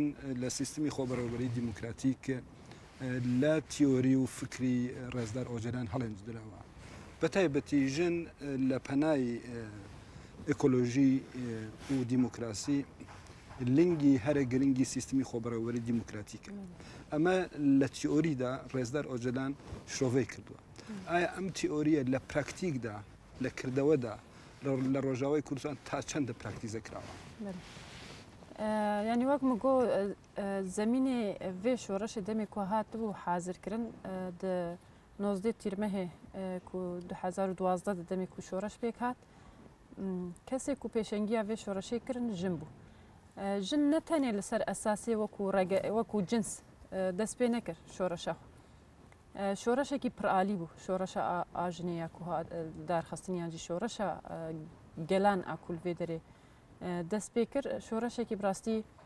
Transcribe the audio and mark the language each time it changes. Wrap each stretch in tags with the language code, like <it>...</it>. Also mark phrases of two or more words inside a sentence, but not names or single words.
<ckb>لە سیستمی خۆبەرەوەبەری دیموکراتیک لە تیۆری و فکری ڕێزدار ئۆجەلان هەڵێنجدراوە بە تایبەتی ژن لە پەنای ئێکۆلۆژی و دیموکراسی لنگی هەرە گرنگی سیستمی خۆبەرەوەبەری دیموکراتیکە ئەمە لە تیۆریدا ڕێزدار ئۆجەلان شۆڤەی کردووە ئایا ئەم تیۆریە لە پراکتیکدا لە کردەوەدا لە ڕۆژاوای کوردستان تا چەندە پراکتیزە کراوە</ckb> <ku>ینی وەک مگۆ زمینێ vê şoreşê demê ku hatibû hazirkirin di 19 tîrmehê ku 2012 di demê ku şoreş pêk hat kesê ku pêşengiya vê şoreşê kirin jin bû jin ne tenê li ser esasê wekû cins dest pê nekir şoreşa şoreşekî pir alî bû şoreşa a jinê ya ku darxistiniyan jî şoreşa gelan a ku li vê derê dest pê kir şoreşekî bi rastî</ku>